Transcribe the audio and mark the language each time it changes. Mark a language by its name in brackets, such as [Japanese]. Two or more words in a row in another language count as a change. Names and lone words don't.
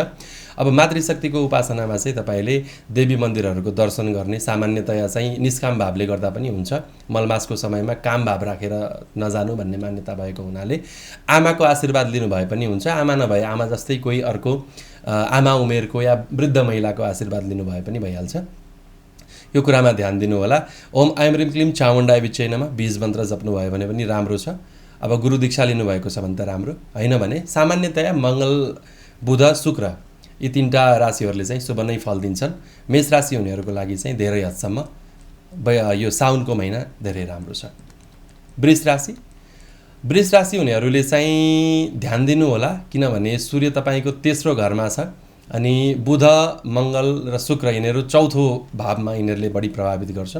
[Nepali] अब मातृशक्तिको उपासनामा चाहिँ तपाईँले देवी मन्दिरहरूको दर्शन गर्ने, सामान्यतया चाहिँ निष्काम भावले गर्दा पनि हुन्छ। मलमासको समयमा काम भाव राखेर नजानु भन्ने मान्यता भएको हुनाले आमाको आशीर्वाद लिनुभए पनि हुन्छ। आमा नभए आमा जस्तै कोही अर्को आमा उमेरको या वृद्ध महिलाको आशीर्वाद लिनुभए पनि भइहाल्छ। यो कुरामा ध्यान दिनु होला। [Sanskrit] ओम ऐं ह्रीं क्लीं चामुण्डाय विच्चे नमः [Nepali] बीज मन्त्र जप्नुभयो भने पनि राम्रो छ। अब गुरु दीक्षा लिनुभएको छ भने त राम्रो, होइन भने सामान्यतया मङ्गल, बुध, शुक्र यी तीनटा राशिहरूले चाहिँ शुभ नै फल दिन्छन्। मेष राशि हुनेहरूको लागि चाहिँ धेरै हदसम्म यो साउनको महिना धेरै राम्रो छ। वृष राशि हुनेहरूले चाहिँ ध्यान दिनु होला, किनभने सूर्य तपाईँको तेस्रो घरमा छ अनि बुध मङ्गल र शुक्र यिनीहरू चौथो भावमा यिनीहरूले बढी प्रभावित गर्छन्।